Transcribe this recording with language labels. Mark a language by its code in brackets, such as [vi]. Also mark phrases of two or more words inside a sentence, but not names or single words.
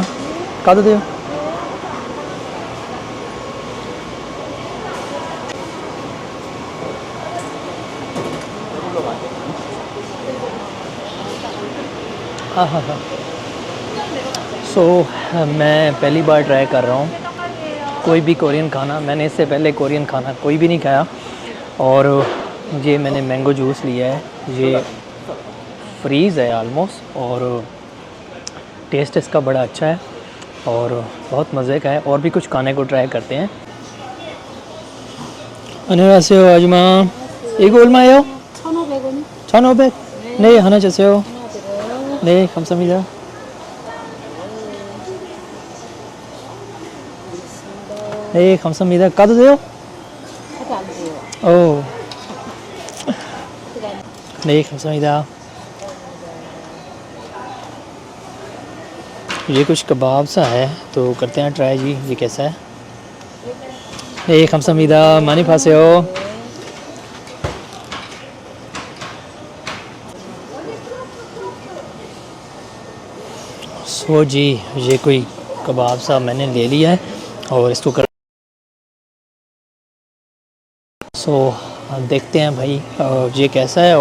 [ko] 가도 돼요? [hi] आहा मैं पहली बार ट्राई कर रहा हूँ कोई भी कोरियन खाना। मैंने इससे पहले कोरियन खाना कोई भी नहीं खाया। और ये मैंने [en] mango juice [hi] लिया है, ये फ्रीज़ है आलमोस्ट, और टेस्ट इसका बड़ा अच्छा है और बहुत मज़े का है। और भी कुछ खाने को ट्राई करते हैं। [ko] 안녕하세요 아줌마. 이거 얼마예요? 1,500원. 1,500? 네, 하나 주세요. 네, 감사합니다. 네, 감사합니다. 까도 돼요? 카드 안 돼요. 오. 네, 감사합니다. [hi] ये कुछ कबाब सा है, तो करते हैं ट्राई जी। ये कैसा है? [ko] 네, 감사합니다. 많이 파세요. [hi] सो जी, ये कोई कबाब सा मैंने ले लिया है और इसको कर देखते हैं भाई ये कैसा है।